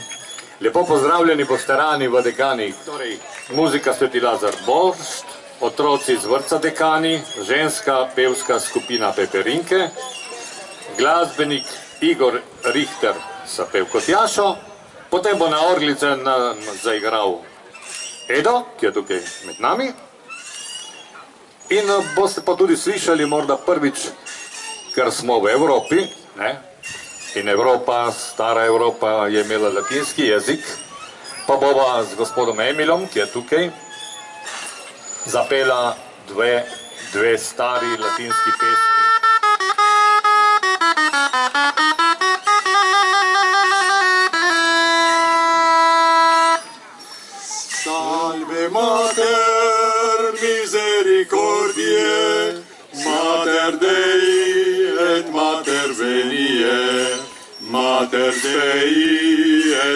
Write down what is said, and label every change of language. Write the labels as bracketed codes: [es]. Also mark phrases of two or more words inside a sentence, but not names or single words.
[sl] Lepo pozdravljeni bošterani v Dekanih, torej muzika Sveti Lazar Boršt, otroci iz vrtca Dekani, ženska pevska skupina Peperinke, glasbenik Igor Richter sa pevko Tjašo, potem bo na orglice zaigral Edo, ki je tukaj med nami, In boste pa tudi slišali morda prvič, ker smo v Evropi, ne? In Evropa, stara Evropa je imela latinski jezik, pa bova z gospodom Emilom, ki je tukaj, zapela dve stari latinski pesmi. [la] Salve Mater misericordiae, Mater Dei et Mater veniae, Mater Dei